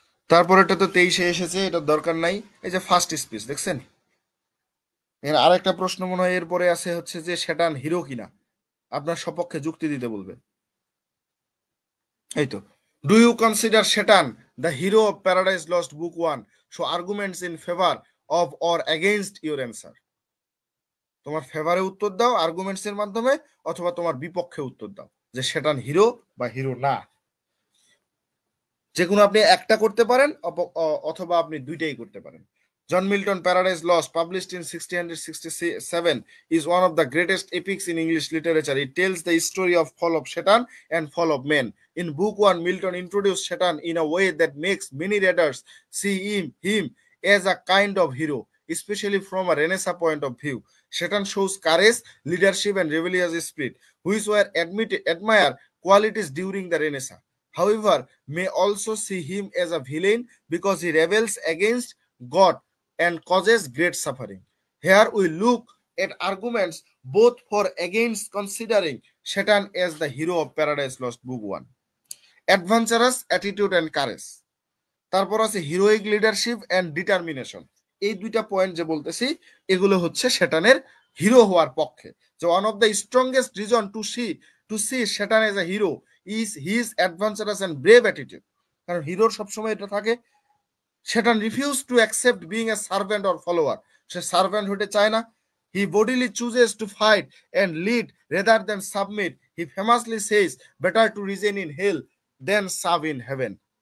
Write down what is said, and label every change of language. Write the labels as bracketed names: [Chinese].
[Bangla] তারপর এটা তো 23-এ এসেছে, এটা দরকার নাই। এই যে ফার্স্ট স্পিচ দেখছেন, এর আরেকটা প্রশ্ন মনে হয় এরপরে আছে হচ্ছে যে সেটান হিরো কিনা, আপনার সপক্ষে যুক্তি দিতে বলবে। এই তো [English] Do you consider Shaitan the hero of Paradise Lost Book 1? Show arguments in favor of or against your answer. [Bangla] তোমার ফেভারে উত্তর দাও আর্গুমেন্টস এর মাধ্যমে, অথবা তোমার বিপক্ষে উত্তর দাও যে শেটান হিরো বা হিরো না। যে কোনো আপনি একটা করতে পারেন অথবা আপনি দুইটাই করতে পারেন। [English] John Milton Paradise Lost, published in 1667, is one of the greatest epics in English literature. It tells the story of fall of Satan and fall of men. In book 1, Milton introduced Satan in a way that makes many readers see him as a kind of hero, especially from a Renaissance point of view. Satan shows courage, leadership, and rebellious spirit, which were admired qualities during the Renaissance. However, may also see him as a villain because he rebels against God and causes great suffering. Here we look at arguments both for against considering Satan as the hero of Paradise Lost Book 1. Adventurous attitude and courage. [Bangla] তারপর আছে [English] Heroic leadership and determination. [Bangla] এই দুইটা point যে বলতেছি এগুলো হচ্ছে শেটানের hero হওয়ার পক্ষে। [English] যে one of the strongest reason to see Satan as a hero is his adventurous and brave attitude. [Bangla] কারণ হিরোর সবসময় এটা থাকে, [English] Satan refused to accept being a servant or follower. [Bangla] Say servant হতে চায় না। [English] He bodily chooses to fight and lead rather than submit. He famously says, better to reign in hell than serve in heaven.